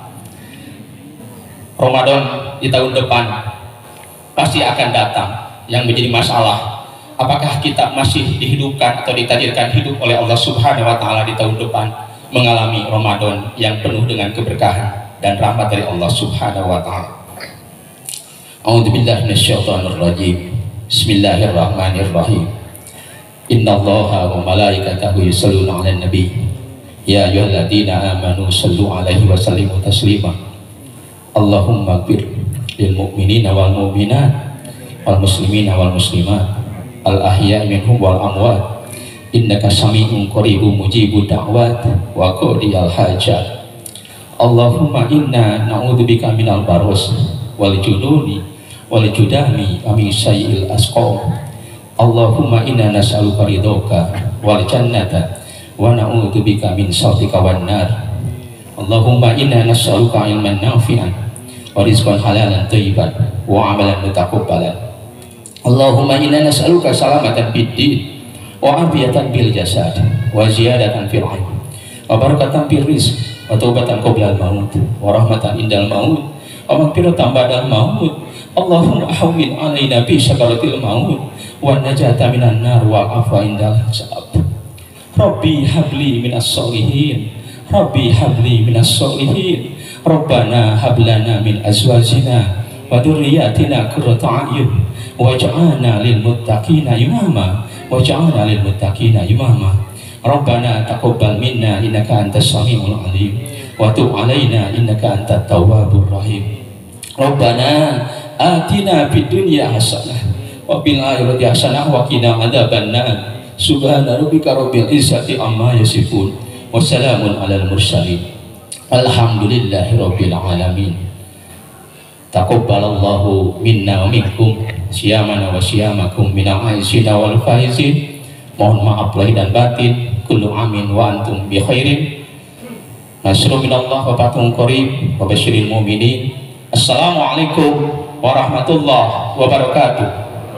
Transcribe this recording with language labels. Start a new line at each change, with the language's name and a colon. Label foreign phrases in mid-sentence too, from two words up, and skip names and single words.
Indonesian: Ramadan di tahun depan pasti akan datang. Yang menjadi masalah, apakah kita masih dihidupkan atau ditakdirkan hidup oleh Allah
Arabic: سبحانه وتعالى
Indonesian: di tahun depan mengalami Ramadan yang penuh dengan keberkahan dan rahmat dari Allah
Arabic: سبحانه وتعالى. أعوذ بالله من الشيطان الرجيم. بسم الله الرحمن الرحيم. إن الله وملائكته يصلون على النبي. يا أيها الذين آمنوا صلوا عليه وسلموا تسليما. اللهم اغفر للمؤمنين والمؤمنات والمسلمين والمسلمات الأحياء منهم والأموات إنك سميع قريب مجيب الدعوات وقاضي الحاجات. اللهم إنا نعوذ بك من البرص والجنون والجذام ومن سيئ الأسقام. اللهم إنا نسألك رضاك والجنة ونعوذ بك من سخطك والنار. اللهم إنا نسألك علما نافعا ورزقا حلالا طيبا وعملا متقبلا. اللهم إنا نسألك سلامة في الدين وعافية في الجسد وزيادة في العلم وبركة في الرزق وتوبة قبل الموت ورحمة عند الموت ومغفرة بعد الموت. اللهم هون علينا في سكرات الموت والنجاة من النار والعفو عند الحساب. رب هب لي من الصالحين، رب هب لي من الصالحين, ربنا هب لنا من أزواجنا وذرياتنا قرة أعين واجعلنا للمتقين إماما واجعلنا للمتقين إماما. ربنا تقبل منا إنك أنت السميع العليم وتب علينا إنك أنت التواب الرحيم. ربنا آتنا في الدنيا حسنة وفي الآخرة حسنة وقنا عذاب النار. سبحان ربك رب العزة عما يصفون وسلام على المرسلين الحمد لله رب العالمين. تقبل الله منا ومنكم صيامنا وصيامكم من العائدين والفائزين.
Indonesian: Mohon maaf lahir dan batin.
Arabic: كل عام وأنتم بخير. نصر من الله وفتح قريب وبشر المؤمنين. السلام عليكم ورحمة الله وبركاته.